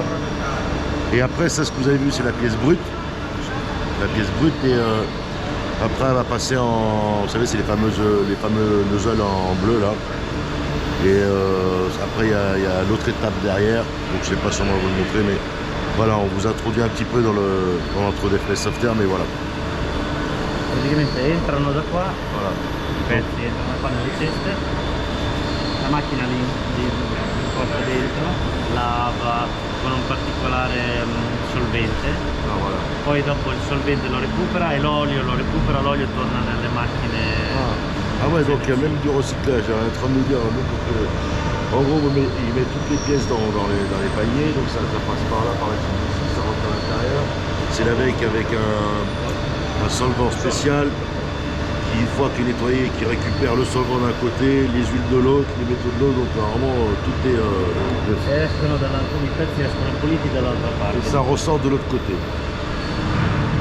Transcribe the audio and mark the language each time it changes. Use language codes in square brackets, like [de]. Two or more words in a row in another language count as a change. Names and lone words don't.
[fr] Et après, ça ce que vous avez vu, c'est la pièce brute. La pièce brute et après elle va passer en, vous savez c'est les fameux nozzles en bleu là. Et après il y a l'autre étape derrière, donc je sais pas si on va vous le montrer, mais voilà, on vous introduit un petit peu dans l'intro d'FPS Software, mais voilà. [it] Praticamente entrano da qua, [fr] Voilà. [it] i pezzi entrano, fanno le ceste, la macchina li porta dentro, lava con un particolare solvente, [fr] Ah, voilà. [it] poi dopo il solvente lo recupera e l'olio lo recupera, l'olio torna nelle macchine. [fr] Ah ouais, donc il y a même du recyclage, on est en train de nous dire. En gros, il met toutes les pièces dans les paniers, donc ça passe par là, par là, ça rentre à l'intérieur. C'est lavé avec un solvant spécial qui, une fois qu'il est nettoyé, qui récupère le solvant d'un côté, les huiles de l'autre, les métaux de l'autre, donc vraiment tout est... [it] I pezzi escono puliti dall'altra parte. [fr] et ça ressort de l'autre côté.